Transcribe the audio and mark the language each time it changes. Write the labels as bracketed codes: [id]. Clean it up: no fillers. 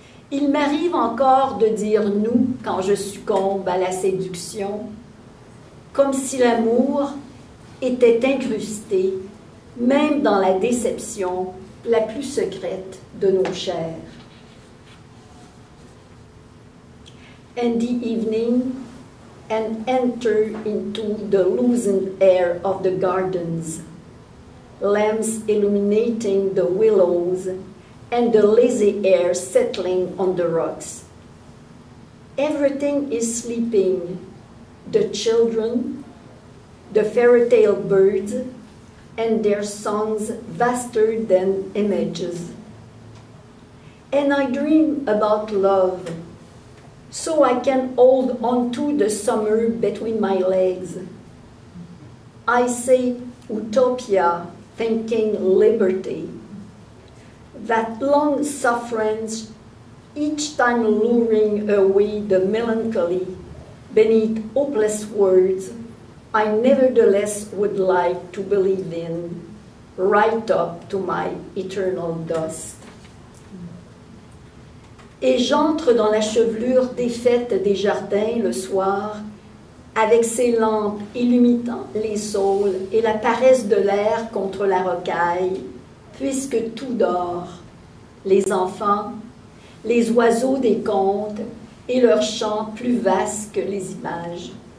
[fr] Il m'arrive encore de dire « nous » quand je succombe à la séduction, comme si l'amour était incrusté, même dans la déception la plus secrète de nos chairs. [en] And the evening, and enter into the loosened air of the gardens, lamps illuminating the willows, and the lazy air settling on the rocks. Everything is sleeping, the children, the fairy tale birds, and their songs vaster than images. And I dream about love, so I can hold on to the summer between my legs. I say utopia, thinking liberty, that long sufferance, each time luring away the melancholy beneath hopeless words I nevertheless would like to believe in, right up to my eternal dust. [fr] Et j'entre dans la chevelure défaite des jardins le soir, avec ses lampes illuminant les saules et la paresse de l'air contre la rocaille, puisque tout dort, les enfants, les oiseaux des contes et leurs chants plus vastes que les images.